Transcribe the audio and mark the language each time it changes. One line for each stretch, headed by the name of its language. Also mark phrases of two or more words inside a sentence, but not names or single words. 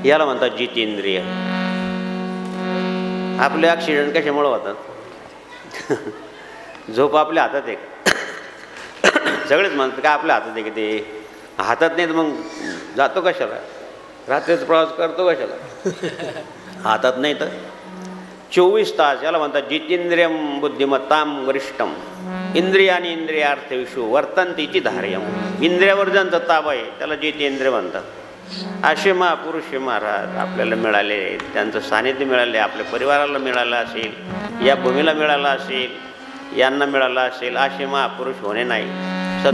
Marathi: याला म्हणतात जितेंद्रिय. आपले ॲक्सिडेंट कशामुळे होतात? झोप आपल्या हातात आहे. सगळेच म्हणतात का आपल्या हातात आहे की ते हातात नाही तर मग जातो कशाला, रात्रीच प्रवास करतो कशाला? हातात नाही तर 24 तास. याला म्हणतात
Sanskrit: जितेंद्रियम बुद्धिमत्ताम वरिष्ठम इंद्रियानी इंद्रियार्थेषु वर्तन्तीची धार्यम.
Marathi: इंद्रियावर ज्यांचा ताबा आहे त्याला जितेंद्रिय म्हणतात. असे महापुरुष महाराज आपल्याला मिळाले, त्यांचं सानिध्य मिळाले, आपल्या परिवाराला मिळालं असेल, या भूमीला मिळालं असेल, यांना मिळालं असेल. असे महापुरुष होणे नाही.